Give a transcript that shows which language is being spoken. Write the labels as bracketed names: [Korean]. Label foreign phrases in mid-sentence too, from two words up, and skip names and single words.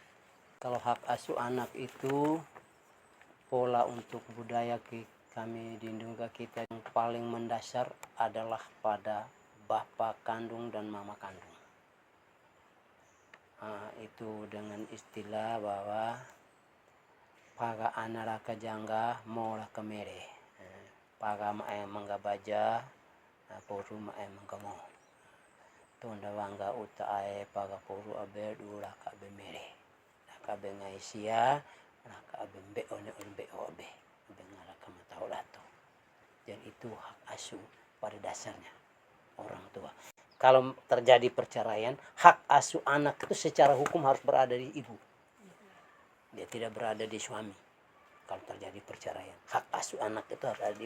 [Indonesian] Kalau hak asuh anak itu pola untuk budaya kami di Ndungga kita yang paling mendasar adalah pada bapak kandung dan mama kandung. Itu dengan istilah bahwa [Ende] paga anaraka jangga mola kemere, paga mae mangga baja, poru mae mangga mo. Tonda wangga uta ae paga poru abe dura ka abe mere, ka abe ngaisia, ka abe mbe one mbe obe, abe ngara ka matau lato. [Indonesian] Dan itu hak asuh pada dasarnya orang tua. Kalau terjadi perceraian, hak asuh anak itu secara hukum harus berada di ibu. Dia tidak berada di suami. Kalau terjadi perceraian, hak asuh anak itu harus ada di ibu.